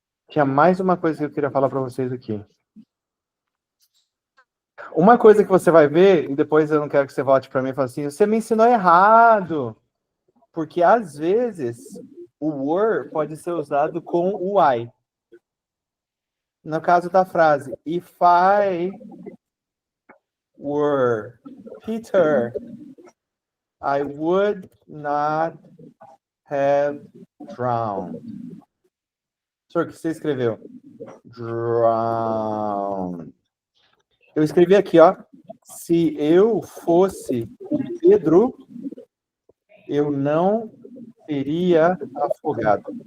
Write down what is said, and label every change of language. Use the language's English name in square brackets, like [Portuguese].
[Portuguese] Tinha mais uma coisa que eu queria falar para vocês aqui. Uma coisa que você vai ver, e depois eu não quero que você volte para mim e fale assim, você me ensinou errado. Porque, às vezes, o were pode ser usado com o I. No caso da frase, [English] if I were Peter, I would not have drowned. [Portuguese] Senhor, o que você escreveu? Drowned. Eu escrevi aqui, ó. Se eu fosse Pedro, eu não teria afogado.